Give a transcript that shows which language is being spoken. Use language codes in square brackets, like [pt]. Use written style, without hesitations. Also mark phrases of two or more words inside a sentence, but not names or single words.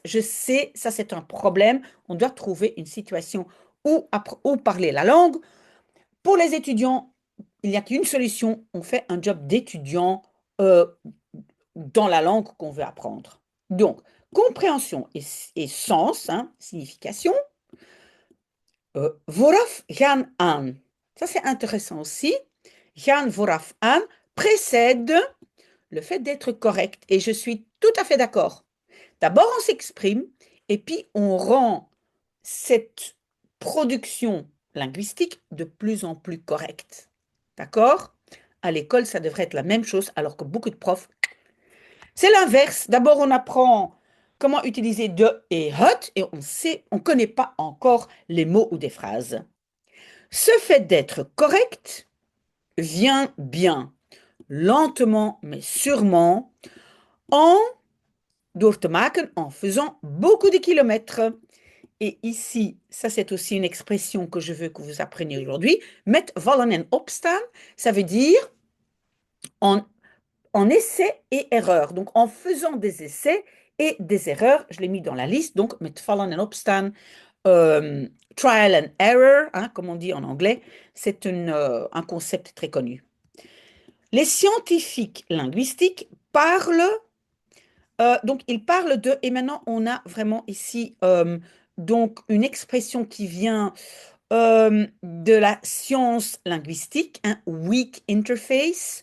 [fr] Je sais, ça, c'est un problème. On doit trouver une situation où parler la langue. Pour les étudiants, il n'y a qu'une solution. On fait un job d'étudiant dans la langue qu'on veut apprendre. Donc, compréhension et sens, hein, signification. [nl] Vooraf gaan aan. [fr] Ça, c'est intéressant aussi. [nl] Gaan vooraf aan [fr] précède le fait d'être correct. Et je suis tout à fait d'accord. D'abord, on s'exprime et puis on rend cette production linguistique de plus en plus correcte. D'accord? À l'école, ça devrait être la même chose, alors que beaucoup de profs, c'est l'inverse. D'abord, on apprend comment utiliser de et hot et on connaît pas encore les mots ou des phrases. Ce fait d'être correct vient bien, lentement mais sûrement, [nl] en door te maken, [fr] en faisant beaucoup de kilomètres. Et ici, ça c'est aussi une expression que je veux que vous appreniez aujourd'hui. [nl] Met vallen en opstaan, [fr] ça veut dire en, en essai et erreur. Donc en faisant des essais et des erreurs, je l'ai mis dans la liste. Donc [nl] met vallen en opstaan, [en] trial and error, [fr] hein, comme on dit en anglais, c'est un concept très connu. Les scientifiques linguistiques parlent, donc ils parlent de, et maintenant on a vraiment ici donc une expression qui vient de la science linguistique, un [en] weak interface.